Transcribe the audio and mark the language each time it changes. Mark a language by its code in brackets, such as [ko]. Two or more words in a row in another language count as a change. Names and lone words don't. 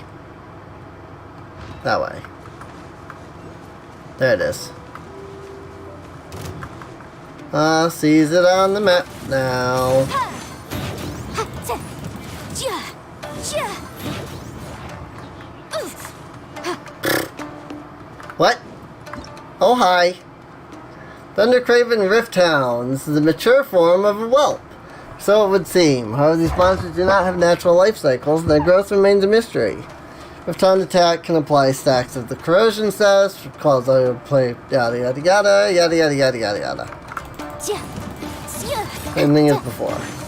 [en] That way. There it is. Sees it on the map now. What? Oh, hi. Thundercraven Rifthound. This is the mature form of a whelp. So it would seem. However, these monsters do not have natural life cycles, and their growth remains a mystery. Rifthound attack can apply stacks of the corrosion status, which cause other play yada yada yada yada yada yada yada yada. Same thing as before.